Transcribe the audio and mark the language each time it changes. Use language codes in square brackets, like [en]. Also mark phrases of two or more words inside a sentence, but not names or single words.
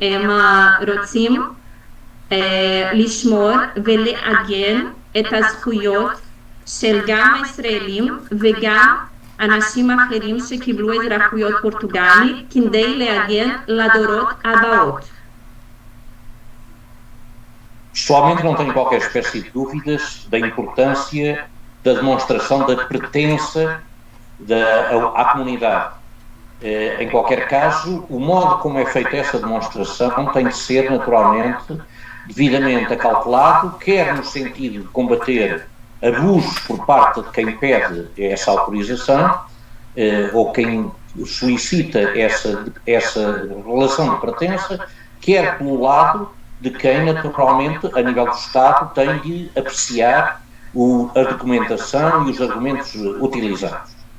[he] הם רוצים לשמור ולעגן את הזכויות של גם הישראלים וגם אנשים אחרים שקיבלו אזרחויות פורטוגלית כדי להגן לדורות הבאות. [pt] Pessoalmente não tenho qualquer espécie de dúvidas da importância da demonstração da pertença à comunidade. Em qualquer caso, o modo como é feita essa demonstração tem de ser, naturalmente, devidamente acautelado, quer no sentido de combater abusos por parte de quem pede essa autorização ou quem solicita essa relação de pertença, quer pelo lado de quem, naturalmente, a nível do Estado, tem de apreciar a documentação e os argumentos utilizados.